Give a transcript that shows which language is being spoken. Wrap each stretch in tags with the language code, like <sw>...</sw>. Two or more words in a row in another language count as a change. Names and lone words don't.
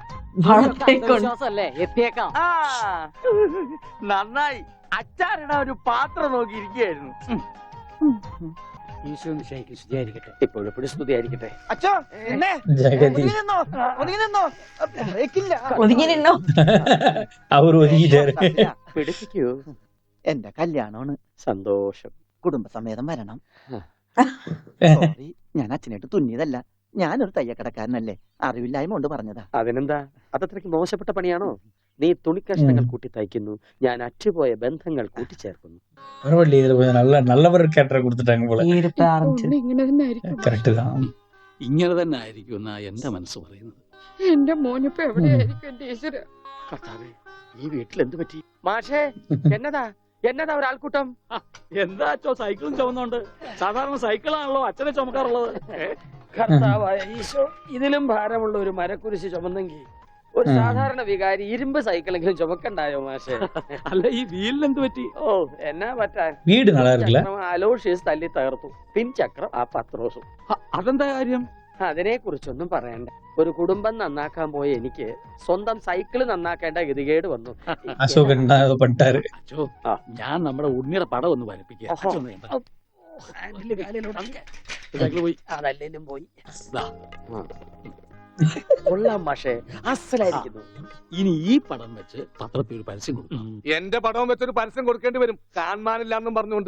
<ml>നന്നായി. അച്ചാറിടാൻ ഒരു പാത്രം നോക്കി ഇരിക്കുകയായിരുന്നു. ഇപ്പോഴെപ്പോഴും സ്തുതിയായിരിക്കട്ടെ. അച്ഛോ ജഗതി ഒതുങ്ങി നിന്നോ?</ml> <ta>அவர் ஒதுங்கிட்டாரு.</ta> <ml>പിടിപ്പിക്കൂ. എന്റെ കല്യാണമാണ്. സന്തോഷം. കുടുംബസമേതം വരണം. സോറി, ഞാൻ അച്ഛനായിട്ട് തുന്നിയതല്ല. ഞാനൊരു തയ്യക്കടക്കാരനല്ലേ, അറിവില്ലായ്മ കൊണ്ട് പറഞ്ഞതാ. അതിനെന്താ? അതത്രയ്ക്ക് മോശപ്പെട്ട പണിയാണോ? നീ തുണിക്കഷ്ണങ്ങൾ കൂട്ടി തയ്ക്കുന്നു, ഞാൻ അറ്റുപോയ ബന്ധങ്ങൾ കൂട്ടിച്ചേർക്കുന്നു.</ml> <ta>பரவாயில்ல, இதுல கொஞ்சம் நல்லவர் கேரக்டர் கொடுத்துட்டாங்க போல.</ta> <ml>ഇങ്ങനെ തന്നെ ആയിരിക്കും.</ml> <ta>கரெக்ட் தான்.</ta> <ml>ഇങ്ങനെ തന്നെ ആയിരിക്കും എന്നാ എന്റെ മനസ്സ് പറയുന്നത്. എന്റെ മോനിപ്പോ എവിടെയായിരിക്കും എന്റെ ഈശ്വര? കർത്താവേ, ഈ വീട്ടിൽ എന്ത് പറ്റി? മാഷേ, എന്നതാ എന്നതാ ഒരാൾക്കൂട്ടം? എന്താ അച്ഛോ സൈക്കിളും ചുമന്നുണ്ട്? സാധാരണ സൈക്കിളാണല്ലോ അച്ഛനെ ചുമക്കാറുള്ളത്. കർത്താവായ ഈശോ, ഇതിലും ഭാരമുള്ള ഒരു മരക്കുരിശ് ചുമന്നെങ്കിൽ ഒരു സാധാരണ വികാരി ഇരുമ്പ് സൈക്കിളെങ്കിലും ചുമക്കണ്ടായോ മാഷേ? അല്ല, ഈ വീലിന് എന്ത് പറ്റി? ഓ, എന്നാ പറ്റാൻ?</ml> <ta>வீடு நல்லா இருக்குல்ல?</ta> <ml>അലോഷ്യസ് തല്ലി തകർത്തു, പിൻചക്രം ആ പത്രോസും. അതെന്താ കാര്യം? അതിനെ കുറിച്ചൊന്നും പറയണ്ട. ഒരു കുടുംബം നന്നാക്കാൻ പോയ എനിക്ക് സ്വന്തം സൈക്കിള് നന്നാക്കേണ്ട ഗതികേട് വന്നു.</ml> <ta>அசோகன் தான் ஏதோ பண்ணிட்டாரு.</ta> <ml>അച്ഛോ, ഞാൻ നമ്മുടെ ഉണ്ണിയുടെ പടം ഒന്ന് വരപ്പിക്കുക. പോയി അതല്ലേലും പോയി. ദാ, കൊള്ളാം മാഷേ, അസലായിരിക്കുന്നു. ഇനി ഈ പടം വെച്ച് പത്രത്തിൽ ഒരു പരസ്യം കൊടുക്കണം. എന്റെ പടവും വെച്ചൊരു പരസ്യം കൊടുക്കേണ്ടി വരും, കാണാനില്ലാന്നും പറഞ്ഞുകൊണ്ട്.</ml>